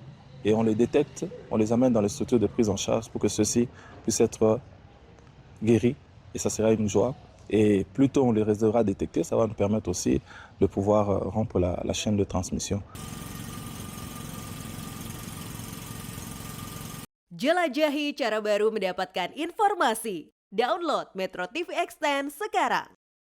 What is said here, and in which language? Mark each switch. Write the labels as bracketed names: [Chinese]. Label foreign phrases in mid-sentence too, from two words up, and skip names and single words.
[French] Et on les détecte, on les amène dans les structures de prise en charge pour que ceux-ci puissent être guéris. Et ça sera une joie. Et plus tôt on les réservera détectés, ça va nous permettre aussi de pouvoir rompre la chaîne de transmission. [Indonesian] Jelajahi cara baru mendapatkan informasi. Download Metro TV Extend sekarang.